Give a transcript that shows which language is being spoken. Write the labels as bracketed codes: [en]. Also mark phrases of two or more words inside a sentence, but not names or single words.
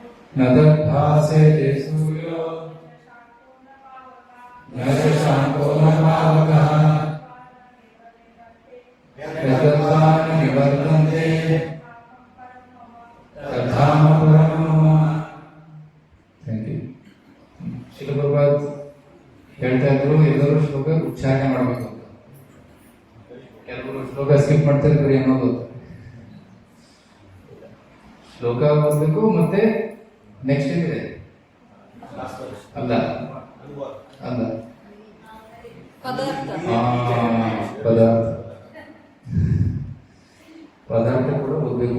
[sa] न तद्भासेते सूर्यो न शशाङ्को न पावकः यद्वा न निवर्तन्ते तद्धाम परमं मम. [en] Thank you. [kn] ಶ್ರೀಲ ಪ್ರಭುಪಾದ್ ಹೇಳ್ತಾ ಇದ್ರು ಎಲ್ಲರೂ ಶ್ಲೋಕ ಉಚ್ಚಾರಣೆ ಮಾಡಬೇಕು ಅಂತ. ಕೆಲವರು ಶ್ಲೋಕ ಸ್ಕಿಪ್ ಮಾಡ್ತಾ ಇದ್ರು ಏನೋ ಗೊತ್ತು. ಶ್ಲೋಕ ಓದಬೇಕು ಮತ್ತೆ ನೆಕ್ಸ್ಟ್ ಇದೆ ಅಲ್ಲ ಅಲ್ಲ ಪದಾರ್ಥ ಕೂಡ ಓದಬೇಕು.